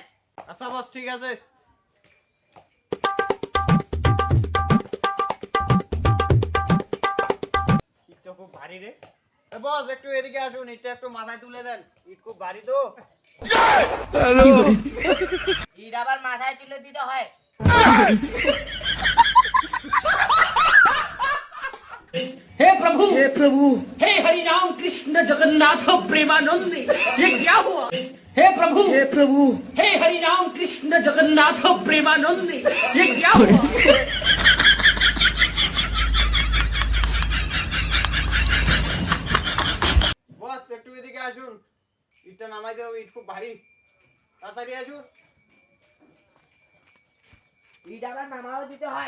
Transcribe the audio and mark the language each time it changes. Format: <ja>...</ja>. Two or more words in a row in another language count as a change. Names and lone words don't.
<bn>আচ্ছা বস ঠিক আছে। ইট তো খুব ভারী রে। এ বস একটু এদিকে আসুন, ইটটা একটু মাথায় তুলে দেন, ইট খুব ভারী তো। ইট আবার মাথায় তুলে দিতে হয়?</bn> <hi>हे प्रभु हे हरि राम कृष्ण जगन्नाथ प्रेमानंद ये क्या हुआ? हे प्रभु हे हरि राम कृष्ण जगन्नाथ प्रेमानंद ये क्या हुआ?</hi> <bn>বস একটু এদিকে আসুন, ইটটা নামাইতে হবে, ইট খুব ভারী, তাড়াতাড়ি আসুন। ইট আবার নামাও দিতে হয়?</bn>